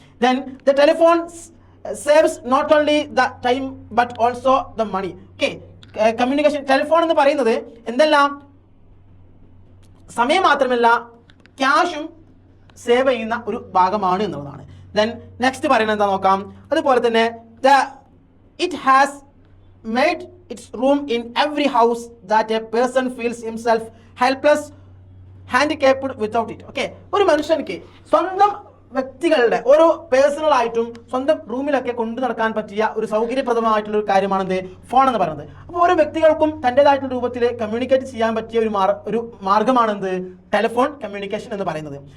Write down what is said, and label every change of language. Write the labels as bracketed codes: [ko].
[en] Then the telephone saves not only the time but also the money. [ml] Okay, communication telephone എന്ന് പറയുന്നത് എന്തെല്ലാം സമയം മാത്രമല്ല ക്യാഷും സേവ് ചെയ്യുന്ന ഒരു ഭാഗമാണ് എന്നുള്ളതാണ്. ദെൻ നെക്സ്റ്റ് പറയുന്നത് എന്താ നോക്കാം. അതുപോലെ തന്നെ [en] it has made its room in every house that a person feels himself helpless, handicapped without it. [ml] Okay, ഒരു മനുഷ്യനിക്ക് സ്വന്തം വ്യക്തികളുടെ ഓരോ പേഴ്സണൽ ആയിട്ടും സ്വന്തം റൂമിലൊക്കെ കൊണ്ടു നടക്കാൻ പറ്റിയ ഒരു സൗകര്യപ്രദമായിട്ടുള്ള ഒരു കാര്യമാണെന്ത് ഫോൺ എന്ന് പറയുന്നത്. അപ്പോൾ ഓരോ വ്യക്തികൾക്കും തൻ്റെതായിട്ടുള്ള രൂപത്തിൽ കമ്മ്യൂണിക്കേറ്റ് ചെയ്യാൻ പറ്റിയ ഒരു മാർഗമാണെന്ത് ടെലിഫോൺ കമ്മ്യൂണിക്കേഷൻ എന്ന് പറയുന്നത്.